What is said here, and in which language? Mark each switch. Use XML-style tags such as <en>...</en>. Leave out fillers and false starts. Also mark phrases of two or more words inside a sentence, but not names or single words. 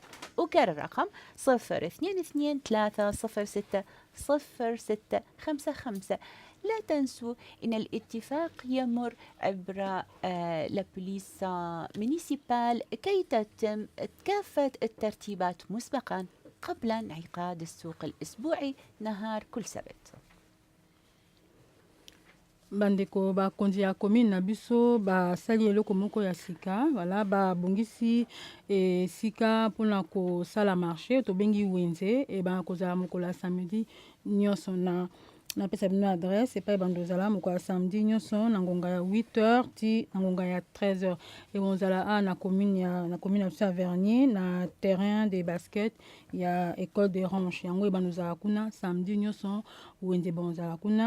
<ar>أكرر الرقم 0223060655. لا تنسوا أن الاتفاق يمر عبر</ar> <fr>la police municipale</fr> <ar>كي تتم كافة الترتيبات مسبقا قبل انعقاد السوق الأسبوعي نهار كل سبت.</ar> <ln>bandeko bakonzi ya commune na biso basali eloko moko ya sika wala babongisi sika mpona kosala marché tobengi wenze e bakozala mokolo ya samedi nyonso napesa bino adresse epai bandozala mokolo ya samedi nyonso na ngonga ya 8h ti na ngonga ya 13h e bonzala na commune ya biso ya Vernier na</ln> <fr>terrain de basket</fr> <ln>ya école des Ranches yango e bandozala kuna samedi nyonso wenze bonzala kuna.</ln>